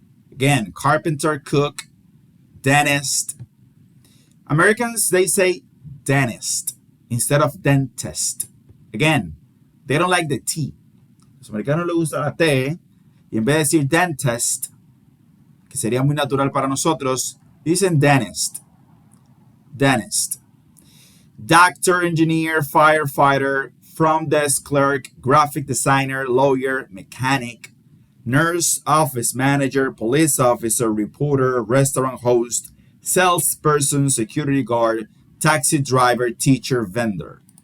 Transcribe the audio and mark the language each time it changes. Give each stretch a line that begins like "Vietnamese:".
English: Again, carpenter, cook, dentist. Americans, they say dentist instead of dentist. Again, they don't like the T.
Spanish: A los americanos les gusta la T y en vez de decir dentist, que sería muy natural para nosotros, dicen dentist.
English: Dentist. Doctor, engineer, firefighter, front desk clerk, graphic designer, lawyer, mechanic, nurse, office manager, police officer, reporter, restaurant host, salesperson, security guard, taxi driver, teacher, vendor.